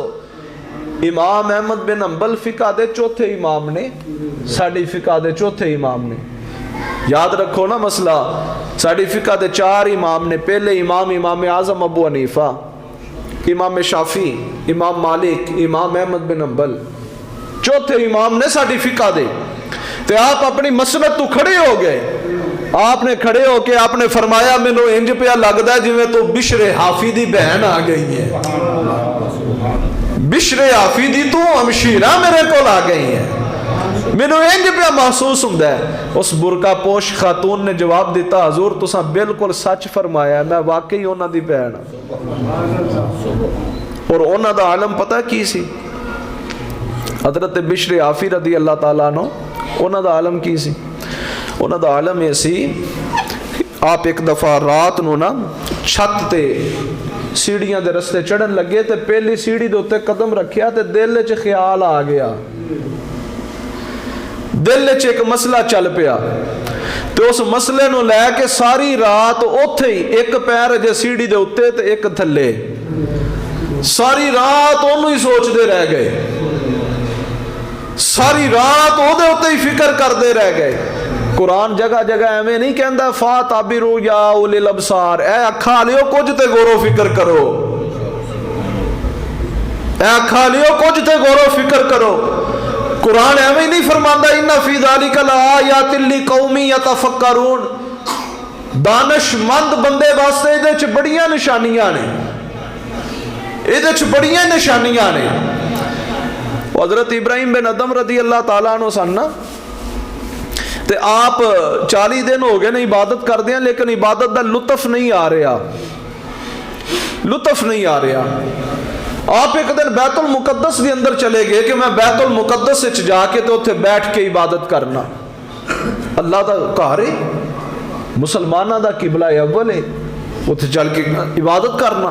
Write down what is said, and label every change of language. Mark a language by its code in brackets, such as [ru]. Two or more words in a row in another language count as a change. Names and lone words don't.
[pa] امام احمد بن حنبل فقہ دے چوتھے امام نے، ساڈی فقہ دے چوتھے امام نے، یاد رکھو نا مسئلہ، ساڈی فقہ دے 4 امام نے، پہلے امام اعظم ابو حنیفہ، امام شافعی، امام مالک، امام احمد بن حنبل، چوتھے امام نے ساڈی فقہ دے۔ تے آپ اپنی مسند تو کھڑے ہو گئے، آپ نے کھڑے ہو کے آپ نے فرمایا مینوں انج پیا لگدا ہے جویں تو بشر حافی دی بہن آ گئی ہے، بشر حافی دی تو ہمشیرہ میرے کول آ گئی ہے، مینوں انج پیا محسوس ہوندا ہے۔ اس برقع پوش خاتون نے جواب دیتا حضور تساں بالکل سچ فرمایا، میں واقعی انہاں دی بہن ہاں۔ اور انہاں دا عالم پتہ کی سی؟ حضرت بشر حافی [ar] رضی اللہ تعالیٰ عنہ [pa] انہاں دا عالم کی سی؟ انہاں دا عالم یہ سی آپ ایک دفعہ رات نو نا چھت تے سیڑھیاں دے رستے چڑھن لگے تے پہلی سیڑھی دے اتے قدم رکھیا تے دل وچ خیال آ گیا، دل وچ ایک مسئلہ چل پیا تے اس مسئلے نو لے کے ساری رات اوتھے ہی ایک پیر جے سیڑھی دے اتے تے ایک تھلے، ساری رات انہوں ہی سوچ دے رہ گئے، ساری رات او دے اتے ہی فکر کر دے رہ گئے۔ قرآن جگہ جگہ ایویں نہیں کہندا [ar] فاتعبروا یا اولی الابصار، [pa] اے اکھاں لیو کچھ تے غور و فکر کرو، اے اکھاں لیو کچھ تے غور و فکر کرو۔ قرآن ایویں نہیں فرماندا [ar] ان فی ذالک لآیات لقوم یتفکرون، [pa] دانش مند بندے واسطے دے وچ بڑیاں نشانیاں نے، اے دے وچ بڑیاں نشانیاں نے۔ حضرت ابراہیم بن ادم [ar] رضی اللہ تعالیٰ عنہ [pa] سن نا تے آپ 40 دن ہو گئے نا عبادت کر دیا لیکن عبادت دا لطف نہیں آ رہا، لطف نہیں آ رہا۔ آپ ایک دن بیت المقدس کے اندر چلے گئے کہ میں بیت المقدس سے جا کے تو اتھے بیٹھ کے عبادت کرنا، اللہ دا گھر ہے، مسلمانہ دا قبلہ اول ہے، اتھے چل کے عبادت کرنا۔